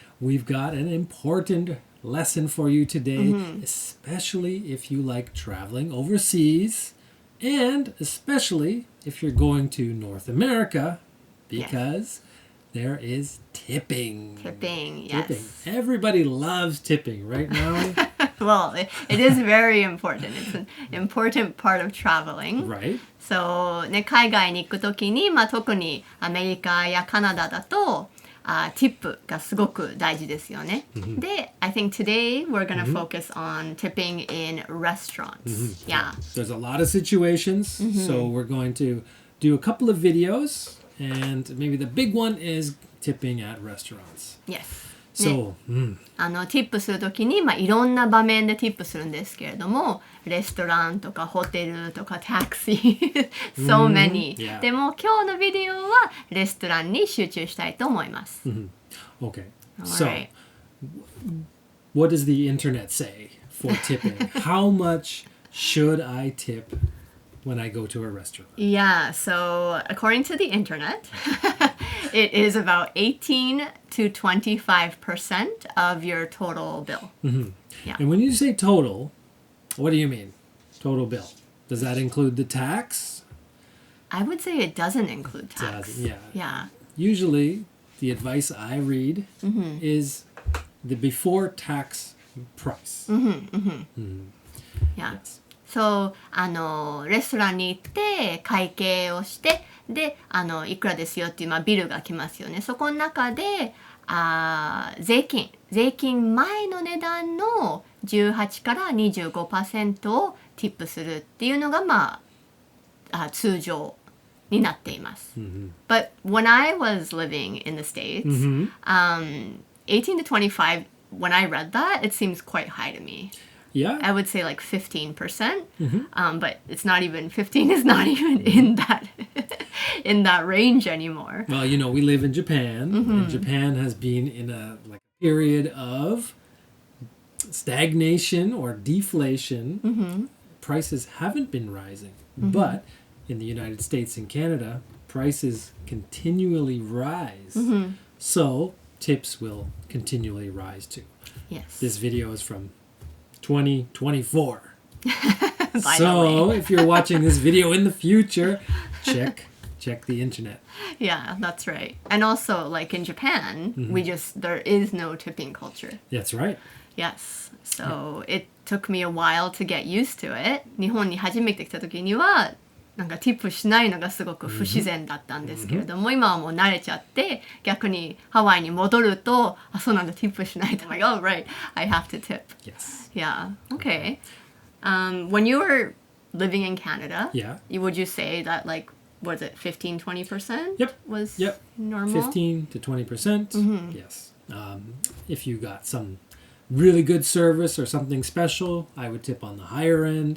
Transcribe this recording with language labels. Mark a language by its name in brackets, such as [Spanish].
[English] We've got an important lesson for you today, especially if you like traveling overseas and especially if you're going to North America because there is tipping. Tipping, yes. Everybody loves tipping, right now? Well, it is very important. It's an important part of traveling. Right. [Japanese] So, ね、海外に行くときに、特にアメリカやカナダだと、ティップがすごく大事ですよね。 [English] で、I think today we're going to focus on tipping in restaurants. Yeah. There's a lot of situations, so we're going to do a couple of videos, and maybe the big one is tipping at restaurants. Yes. So, [Japanese] ティップするときに、いろんな場面でティップするんですけれども、レストランとかホテルとかタクシー、 [English] so many. Yeah. [Japanese] でも今日のビデオはレストランに集中したいと思います。 [English] Okay. All So, right. what does the internet say for tipping? How much should I tip when I go to a restaurant? Yeah, so according to the internet, it is about 18 to 25% of your total bill. Yeah. And when you say total, what do you mean? Total bill. Does that include the tax? I would say it doesn't include tax. Yeah. Yeah. Usually, the advice I read is the before tax price. Yeah. Yes. [Japanese] そう、レストランに行って会計をしてでいくらですよっていう、ビルが来ますよね。そこの中で税金前の値段の18から 25% をティップするっていうのが、通常になっています。 [English] But when I was living in the States, 18 to 25, when I read that, it seems quite high to me. Yeah. I would say like 15%, but it's not even 15 is not even in that range anymore. Well, we live in Japan, and Japan has been in a period of stagnation or deflation. Prices haven't been rising, but in the United States and Canada, prices continually rise. So tips will continually rise too. Yes. This video is from 2024. By So the way. if you're watching this video in the future, check the internet. Yeah, that's right. And also, like in Japan, there is no tipping culture. That's right. Yes. So it took me a while to get used to it. [Japanese] 日本に初めて来た時には、なんかティップしないのがすごく不自然だったんですけれども、今はもう慣れちゃって、逆にハワイに戻ると、そうなんだ、ティップしないと。 [English] like, oh, right, I have to tip. Yes. Yeah, okay. When you were living in Canada, Yeah. would you say that, like, was it 15, 20% Yep. was Yep. normal? 15 to 20%. Yes. If you got some really good service or something special, I would tip on the higher end.